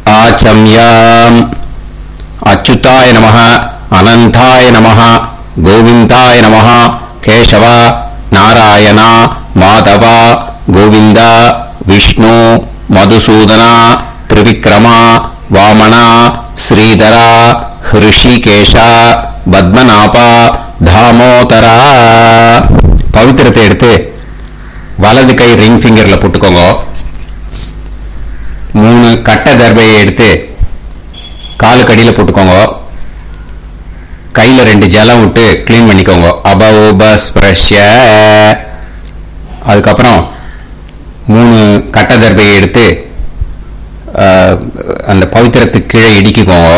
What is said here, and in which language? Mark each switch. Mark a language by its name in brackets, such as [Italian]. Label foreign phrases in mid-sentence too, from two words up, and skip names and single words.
[Sanskrit] वाचम्याम् अच्युताय नमः अनंताय नमः गोविंदाय नमः केशव नारायण माधव गोविंद विष्णु मधुसूदन त्रिविक्रम वामन श्रीधर ऋषिकेश पद्मनाभ दामोदर [Tamil] पवित्रத்தை எடுத்து வலது கை [English] ring fingerல [Tamil] போட்டுக்கோங்க. 3 கட்ட தர்பையை எடுத்து காலு கடியில போட்டுக்கோங்க. கையில 2 ஜலம் விட்டு க்ளீன் பண்ணிக்கோங்க. [Sanskrit] அபௌபஸ்ப்ரஷ்ய. [Tamil] அதுக்கப்புறம் 3 கட்ட தர்பையை எடுத்து அந்த பவித்திரத்துக்கு கீழே இடிக்கிக்கோங்க.